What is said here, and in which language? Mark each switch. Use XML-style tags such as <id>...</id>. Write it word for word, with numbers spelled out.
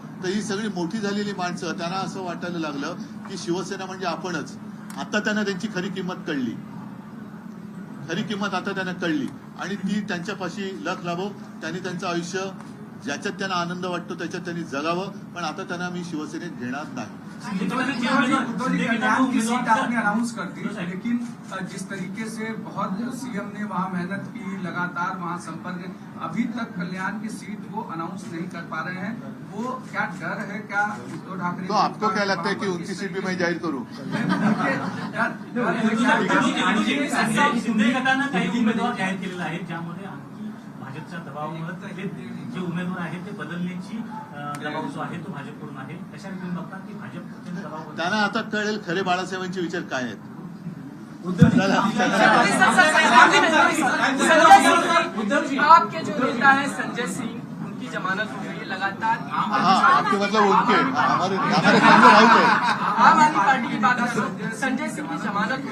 <mr>तर ही सगळी मोठी झालेली माणसं त्यांना असं वाटायला लागलं की शिवसेना म्हणजे आपणच. आता त्यांना त्यांची खरी किंमत कळली, खरी किंमत आता त्यांना कळली आणि ती त्यांच्यापाशी लख लाभो. त्यांनी त्यांचं आयुष्य ज्याच्यात त्यांना आनंद वाटतो त्याच्यात त्यांनी जगावं, पण आता त्यांना मी शिवसेनेत घेणार नाही.</mr> <hi>उद्धव जी उद्धव जी कल्याण की सीट आपने अनाउंस कर दी, लेकिन अ, जिस तरीके से बहुत सीएम ने वहाँ मेहनत की, लगातार वहाँ संपर्क, अभी तक कल्याण की सीट को अनाउंस नहीं कर पा रहे हैं. वो क्या डर है क्या उद्धव ठाकरे तो आपको क्या लगता है की उनकी सीट भी मैं जाहीर करू?</hi> <mr>शिंदे गटानं काही उमेदवार जाहीर केलेला आहे, ज्यामध्ये आणखी भाजपच्या दबावामुळे हे जे उमेदवार आहेत ते बदलण्याची अं, दबाव जो आहे तो भाजपकडून आहे. अशा रीतीने बघतात की भाजप अत्यंत दबाव त्यांना आता कळेल खरे बाळासाहेबांचे विचार काय आहेत. चला, चला.</mr> <hi>उद्धवजी आपके जो नेता है संजय सिंह, उनकी जमानत हो गई है लगातार. आम हाँ आपके मतलब उनके हमारे हमारे सामने भाई थे. आम आदमी पार्टी की बात करो, संजय सिंह की जमानत हो</hi>